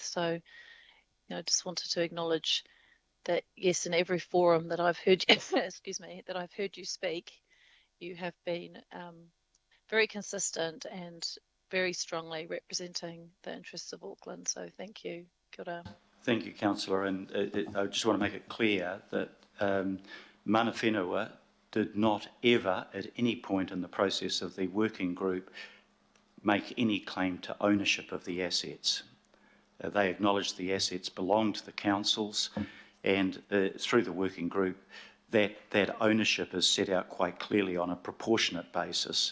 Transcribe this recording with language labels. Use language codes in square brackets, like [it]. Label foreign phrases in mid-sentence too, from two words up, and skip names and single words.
[en] So, you know, just wanted to acknowledge that, yes, in every forum that I've heard you, excuse me, that I've heard you speak, you have been very consistent and very strongly representing the interests of Auckland. So thank you. [mi] Kia ora. [en] Thank you, Councillor. And I just want to make it clear that [mi] mana whenua [en] did not ever, at any point in the process of the working group, make any claim to ownership of the assets. They acknowledged the assets belonged to the councils, and through the working group, that ownership is set out quite clearly on a proportionate basis.